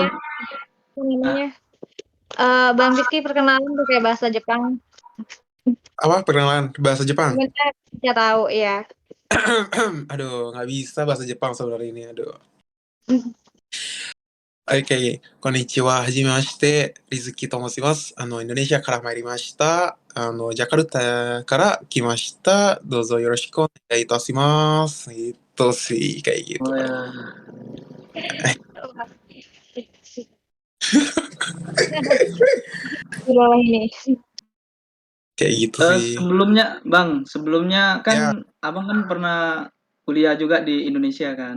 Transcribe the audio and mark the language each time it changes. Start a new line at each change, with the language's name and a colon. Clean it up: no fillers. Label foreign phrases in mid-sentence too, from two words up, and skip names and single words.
Indonesian: ya, apa namanya? Bang Rizky perkenalan pakai bahasa Jepang. Perkenalan bahasa Jepang. Sebentar bisa tahu ya. Aduh, nggak bisa bahasa Jepang sebenarnya ini. Aduh. Oke,
Japanese: こんにちは、はじめまして、リズキと申します. インドネシアから参りました。ジャカルタから来ました. どうぞよろしくお願いいたします.
Indonesian: Itu sih kayak gitu. Ini. Kayak gitu sih. Sebelumnya kan Ya, Abang kan pernah kuliah juga di Indonesia kan?